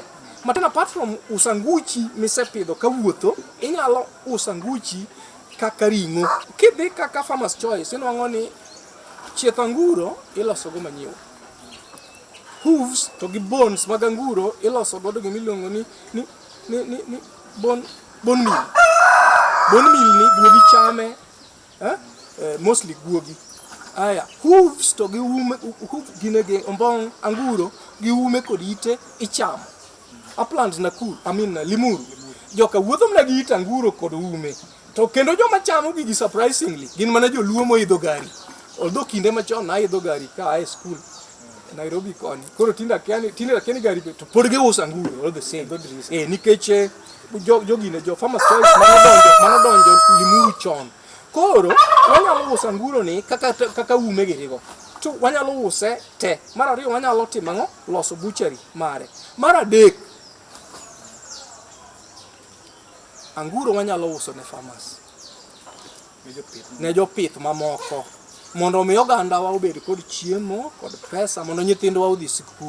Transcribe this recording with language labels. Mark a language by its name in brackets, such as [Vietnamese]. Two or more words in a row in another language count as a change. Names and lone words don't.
[Luo (Kenya and Tanzania)] Matin apart from usanguchi misepidho kawuotho, inyalo usanguchi kaka ring'o. Kidhi kaka farmer's choice, inwang'o ni chieth anguro iloso go manyiwa. Hooves to gi bones mag anguro iloso godo gimiluongo ni [English] bone meal. Bone meal [Luo (Kenya and Tanzania)] ni guogi chame, mostly guogi. Aya, hooves to gi ume, gine ge ombong anguro gi ume kod ite ichamo. Uplands limuru. Joka wuotho mna gi ite anguro kod ume. To kendo joma chamo gi surprisingly gin mana joluo moidho gari. Although kinde machon na idho gari ka [English] high school [Luo (Kenya and Tanzania)] Nairobi koni. Koro tinda akiani gari to pod giuso anguro [English] all the same. [Luo (Kenya and Tanzania)] Nikech jogine jo farmer's choice manodonjo limuru chon. Koro wanyalo uso anguro ni kaka ume girigo. To wanyalo use te. Mar ariyo wanyalo timo ang'o? Loso butchery mare. Mar adek, anguro wanyalo uso ne farmers, ne jopith mamoko, mondo mi ogandawa obed kod chiemo kod pesa mondo nyithindwa odhi sikul.